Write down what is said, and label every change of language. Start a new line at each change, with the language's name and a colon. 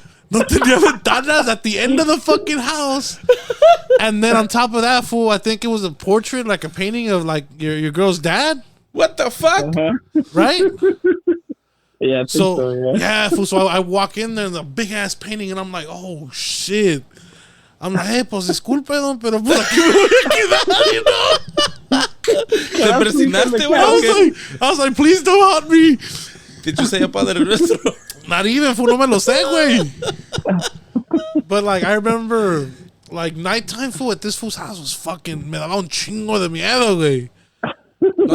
English: No tenía ventanas at the end of the fucking house. And then on top of that, fool, I think it was a portrait, like a painting of like your girl's dad. What the fuck? Right? Yeah, I think so, yeah. Yeah, fool. So I walk in there and a big ass painting, and I'm like, oh shit. I'm like, hey, pues disculpe, don, pero por aquí me voy a quedar, you know?
Spanish: ¿Te persinaste, güey?
English: I was like, please don't haunt me. Did you say a Padre Nuestro?
Spanish: Not even, fool, no me lo sé, güey.
English: But like, I remember, like, nighttime, fool, at this fool's house was fucking, me daba un chingo de miedo, güey. No,